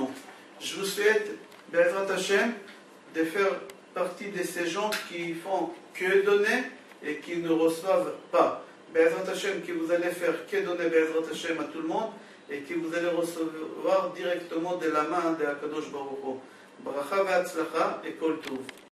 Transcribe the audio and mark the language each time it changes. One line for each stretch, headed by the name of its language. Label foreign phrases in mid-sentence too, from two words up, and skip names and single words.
French: Je vous souhaite,
Hebrew: בעזרת השם,
French: de faire partie de ces gens qui font que donner et qui ne reçoivent pas.
Hebrew: בעזרת השם,
French: que vous allez faire que donner
Hebrew: בעזרת השם
French: à tout le monde et que vous allez recevoir directement de la main de
Hebrew: הקדוש ברוך הוא. ברכה והצלחה et כל טוב.